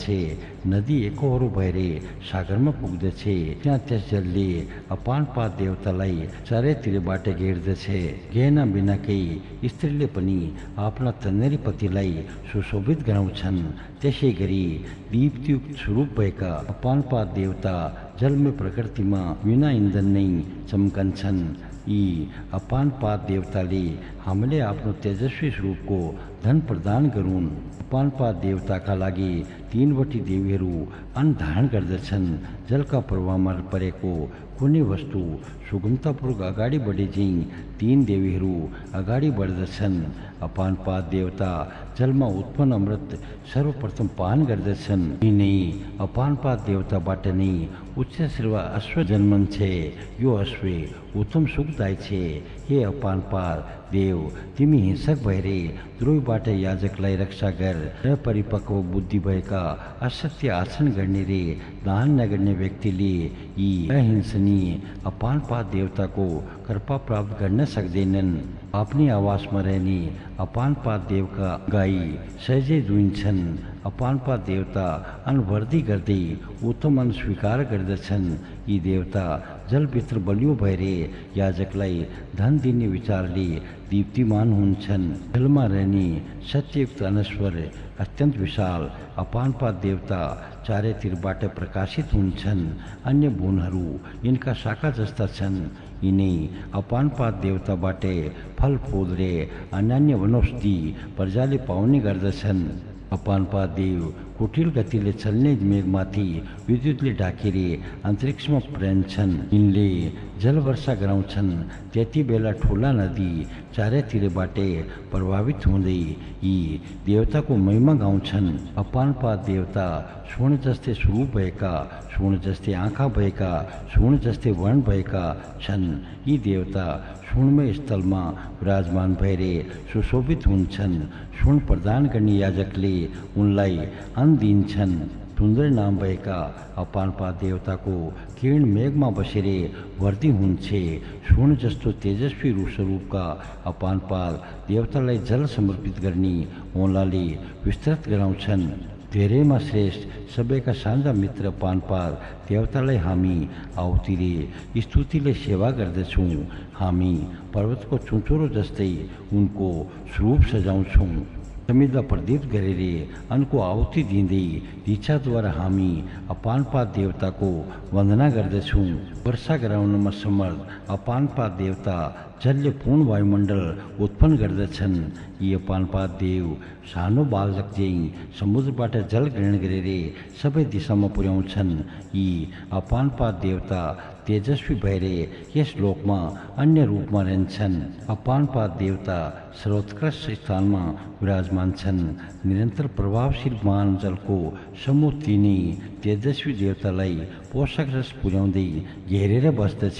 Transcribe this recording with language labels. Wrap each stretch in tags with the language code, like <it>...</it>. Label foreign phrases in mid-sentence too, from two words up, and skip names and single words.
<ne>नदी एकहोरो भएर सागरमा पुग्दछ। त्यहाँ त्यस जलले अपान पाद देवतालाई चारैतिरबाट घेर्दछ। गहना बिनाकै स्त्रीले पनि आफ्ना तन्नेरी पतिलाई सुशोभित गराउँछन्। त्यसै गरी दीप्तियुक्त स्वरूप भएका अपान पाद देवता जलमय प्रकृतिमा बिना इन्धन नै चम्कन्छन्। यी अपान पाद देवताले हामीले आफ्नो तेजस्वी स्वरूपको धन प्रदान गरून्। अपान पाद देवताका लागि 3वटी देवीहरू अन्न धारण गर्दछन्। जलका प्रवाहमा परेको कुनै वस्तु सुगमतापूर्वक अगाडि बढे झैँ 3 देवीहरू अगाडि बढ्दछन्। अपान पाद देवता जलमा उत्पन्न अमृत सर्वप्रथम पान गर्दछन्। यिनै अपान पाद देवताबाट नै उच्च श्रेवा अश्व जन्मन्छ। यो अश्व उत्तम सुखदायी छ। हे अपान पाद देव, तिमी हिंसक भएर द्रोहीबाट याजकलाई रक्षा गर। अपरिपक्व बुद्धि भएका असत्य आचरण गर्ने रे दान नगर्ने व्यक्तिले यी अहिंसनीय अपान पाद देवताको कृपा प्राप्त गर्न सक्दैनन्। आफ्नै आवासमा रहने अपान पाद देवका गाई सहजै दुहिन्छन्। अपान पाद देवता अनवृद्धि गर्दै उत्तम अन्न स्वीकार गर्दछन्। यी देवता जलभित्र बलियो भएर याजकलाई धन दिने विचारले दीप्तिमान हुन्छन्। जलमा रहने सत्ययुक्त अनश्वर अत्यन्त विशाल अपान पाद देवता चारैतिरबाट प्रकाशित हुन्छन्। अन्य भुवनहरू यिनका शाखा जस्ता छन्। यिनै अपान पाद देवताबाट फलफूल रे अन्यान्य वनौषधि प्रजाले पाउने गर्दछन्। अपान पाद देव कुटिल गतिले चल्ने मेघमाथि विद्युतले ढाकेर अन्तरिक्षमा पुर्याउँछन्। यिनले जलवर्षा गराउँछन्। त्यति बेला ठुला नदी चारैतिरबाट प्रभावित हुँदै यी देवताको महिमा गाउँछन्। अपान पाद देवता स्वर्ण जस्तै स्वरूप भएका, स्वर्ण जस्तै आँखा भएका, स्वर्ण जस्तै वर्ण भएका छन्। यी देवता स्वर्णमय स्थलमा विराजमान भएर सुशोभित हुन्छन्। स्वर्ण प्रदान गर्ने याजकले उनलाई अन्न दिन्छन्। सुन्दर नाम भएका अपान पाद देवताको किरण मेघमा बसेर वर्दी हुन्छ। स्वर्ण जस्तो तेजस्वी रूप स्वरूपका अपान पाद देवतालाई जल समर्पित गर्ने औँलाले विस्तृत गराउँछन्। धेरैमा श्रेष्ठ सबैका साझा मित्र अपान पाद देवतालाई हामी आहुतिले स्तुतिले सेवा गर्दछौँ। हामी पर्वतको चुचुरो जस्तै उनको स्वरूप सजाउँछौँ। समिधा प्रदीप्त गरेर अनको आहुति दिँदै इच्छाद्वारा हामी अपान पाद देवताको वन्दना गर्दछौँ। वर्षा गराउनमा समर्थ अपान पाद देवता जलले पूर्ण वायुमण्डल उत्पन्न गर्दछन्। यी अपान पाद देव सानो बालक झैँ समुद्रबाट जल ग्रहण गरेर सबै दिशामा पुर्याउँछन्। यी अपान पाद देवता तेजस्वी भएर यस लोकमा अन्य रूपमा रहन्छन्। अपान पाद देवता सर्वोत्कृष्ट स्थानमा विराजमान छन्। निरन्तर प्रभावशील महान जलको समूह तिनी तेजस्वी देवतालाई पोषक रस पुर्याउँदै घेरेर बस्दछ।</ne>